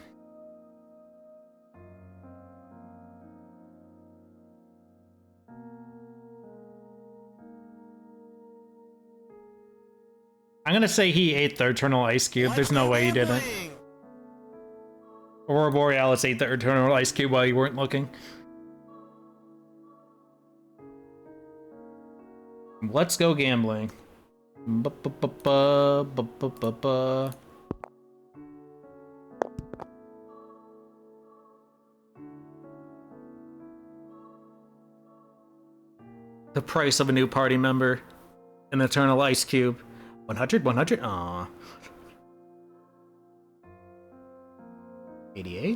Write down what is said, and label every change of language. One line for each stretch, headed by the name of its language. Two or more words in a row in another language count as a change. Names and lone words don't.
English: I'm gonna say he ate the Eternal Ice Cube. There's no way he didn't. Aurora Borealis ate the Eternal Ice Cube while you weren't looking. Let's go gambling. Ba-ba-ba-ba-ba-ba-ba. The price of a new party member. An Eternal Ice Cube. 100? 100? Aww. 88?